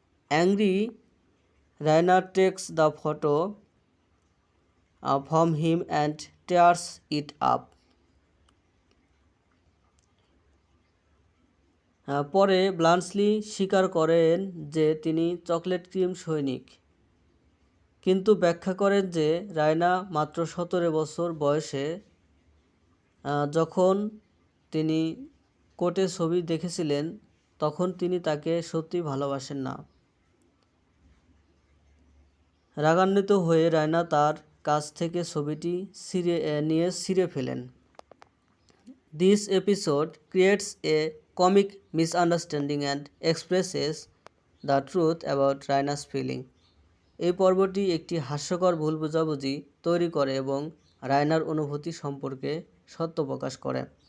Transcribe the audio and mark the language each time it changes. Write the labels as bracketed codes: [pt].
[en] Angry, Raina takes the photo from him and tears it up. [bn] পরে ব্লান্সলি স্বীকার করেন যে তিনি চকলেট ক্রিম সৈনিক, কিন্তু ব্যাখ্যা করেন যে রায়না মাত্র 17 বছর বয়সে যখন তিনি কোটে ছবি দেখেছিলেন তখন তিনি তাকে সত্যি ভালোবাসেন না। রাগান্বিত হয়ে রায়না তার কাছ থেকে ছবিটি ছিঁড়ে ফেলেন। [en] This episode creates a comic misunderstanding and expresses the truth about Raina's feeling. [bn] এই পর্বটি একটি হাস্যকর ভুল বোঝাবুঝি তৈরি করে এবং রায়নার অনুভূতি সম্পর্কে সত্য প্রকাশ করে।